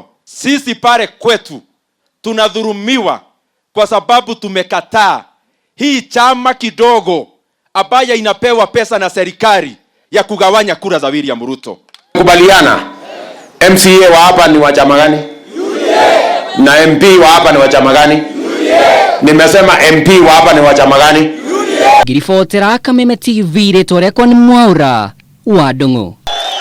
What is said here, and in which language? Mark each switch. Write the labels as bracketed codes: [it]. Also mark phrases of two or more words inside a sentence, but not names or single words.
[sw] Sisi pale kwetu tunadhulumiwa kwa sababu tumekataa hii chama kidogo ambayo inapewa pesa na serikali ya kugawanya kura za William Ruto. Kubaliana MCA wa hapa ni wa chama gani? UDA. Na MP wa hapa ni wa chama gani? UDA. Nimesema MP wa hapa ni wa chama gani? UDA. [ki] Ngiribotera Kameme TV rĩtwa rĩakwa nĩ Mwaura wa Ndung'u.